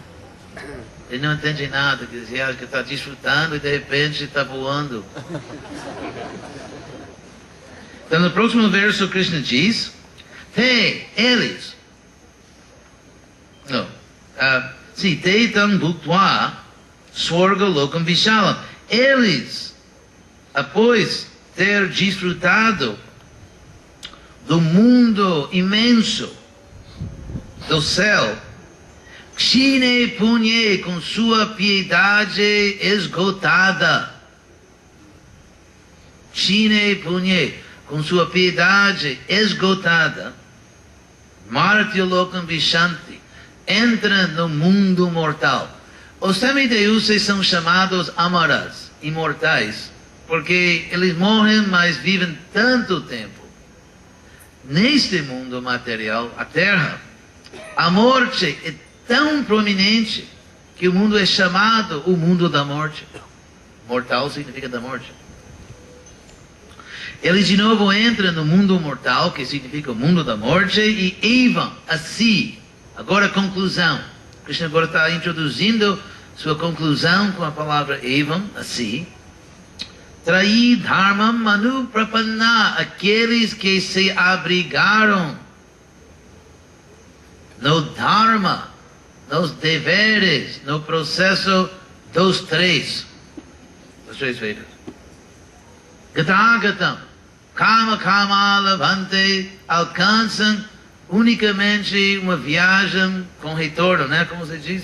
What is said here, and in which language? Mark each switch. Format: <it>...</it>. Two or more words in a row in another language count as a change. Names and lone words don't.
<pt>Ele não entende nada, quer dizer, acha que está desfrutando e de repente está voando. Então no próximo verso Krishna diz, eles,</pt> <sa>te tam bhuktva swarga lokam vishalam.</sa> <pt>Eles, após ter desfrutado do mundo imenso, do céu,</pt> <sa>Kshine punye,</sa> <pt>com sua piedade esgotada.</pt> <sa>Kshine punye,</sa> <pt>com sua piedade esgotada.</pt> <sa>Martya lokam vishanti,</sa> <pt>entra no mundo mortal. Os semideuses são chamados amaras, imortais, porque eles morrem, mas vivem tanto tempo neste mundo material, a Terra. A morte é tão prominente que o mundo é chamado o mundo da morte. Mortal significa da morte. Ele de novo entra no mundo mortal, que significa o mundo da morte, e evam, assim. Agora a conclusão. Krishna agora está introduzindo sua conclusão com a palavra evam, assim.</pt> <sa>Trai dharmam manu prapanna,</sa> <pt>aqueles que se abrigaram no dharma, nos deveres, no processo Os três Vedas.</pt> <sa>Gatagatam, Kama Kama Lavante,</sa> <pt>alcançam unicamente uma viagem com retorno, né? Como você diz?</pt>